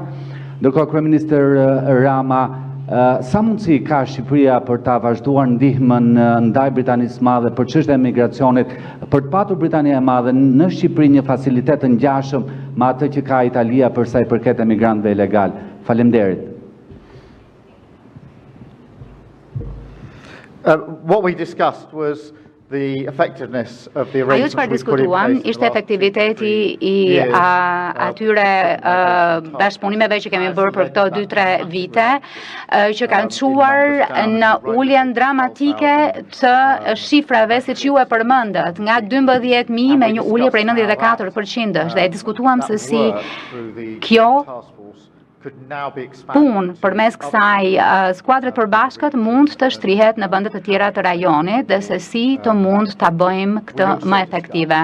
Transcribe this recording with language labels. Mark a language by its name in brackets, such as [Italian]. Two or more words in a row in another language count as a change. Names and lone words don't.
[Albanian] Ndërkohë kryeministër Rama, sa mundësi ka Shqipëria për ta vazhduar ndihmën ndaj Britanisë Madhe për çështjen e migracionit, për të patur Britania e Madhe në Shqipëri një facilitet të ngjashëm me atë që ka Italia për sa i përket emigrantëve ilegal? Faleminderit. [English] What we discussed was the effectiveness of the [Albanian] Ajo [English] arrangements [Albanian] çfarë [English] we put in [Albanian] diskutuam [English] place in the [Albanian] ishte [English] last [Albanian] efektiviteti [English] 2-3 [Albanian] i [English] years, [Albanian] atyre bashkëpunimeve që kemi bërë për këto 2-3 vite, që kanë çuar në uljen dramatike të shifrave siç ju e përmendët, nga 12.000 me një ulje prej 94%, dhe e diskutuam se si kjo punë përmes kësaj skuadre të përbashkët mund të shtrihet në vendet të tjera të rajonit dhe se si të mund ta bëjmë këtë më efektive.